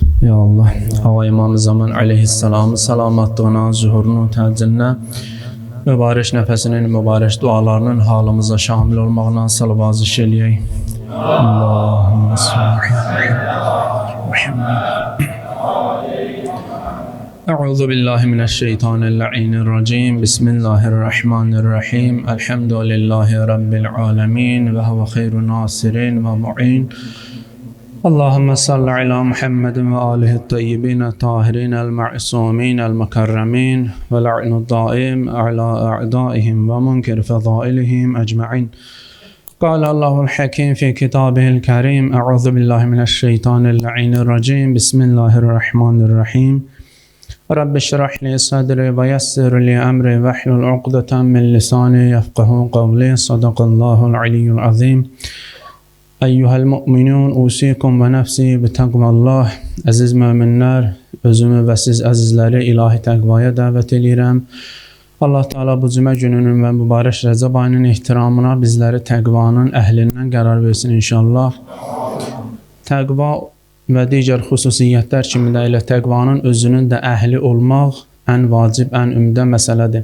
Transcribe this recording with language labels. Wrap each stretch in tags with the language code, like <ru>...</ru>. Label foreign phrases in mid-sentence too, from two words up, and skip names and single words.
<az>Ya Allah, Hava İmam-ı Zaman aleyhisselamın salamatlığına, zuhurunun təcillinə, mübarək nəfəsinin, mübarək dualarının halımıza şamil olmağına salavat eləyək.</az> <ar>اللهم صل محمد. أعوذ بالله من الشيطان الرجيم. Bismillahirrahmanirrahim. الحمد لله رب العالمين و هو خير ناصرين و معين. اللهم صل على محمد و آله طيبين طاهرين المعصومين المكرمين و لعن دائم على أعدائهم و منكر فضائلهم أجمعين. قال الله الحكيم في كتابه الكريم أعوذ بالله من الشيطان اللعين الرجيم بسم الله الرحمن الرحيم رب اشرح لي صدري ويسر لي أمري واحلل عقدة من لساني يفقهوا قولي صدق الله العلي العظيم أيها المؤمنون أوصيكم ونفسي بتقوى الله.</ar> <az>Əziz möminlər, özümü və siz əzizləri ilahi təqvaya dəvət edirəm.</az> <ar>الله تعالى</ar> <az>bu cümə gününün və mübarək Rəcəb ayının ehtiramına bizləri təqvanın əhlindən qərar versin inşallah. Təqva və digər xüsusiyyətlər kimi də elə təqvanın özünün də əhli olmaq ən vacib, ən ümdə məsələdir.</az>